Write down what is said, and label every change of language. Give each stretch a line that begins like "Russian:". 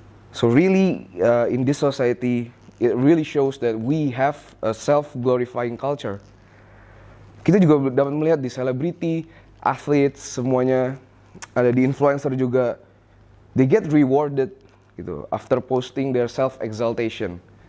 English: So really, in this society, it really shows that we have a self-glorifying culture.
Indonesian: Kita juga dapat melihat di selebriti, athletes, semuanya, ada di influencer juga.
English: They get rewarded gitu after posting their self-exaltation.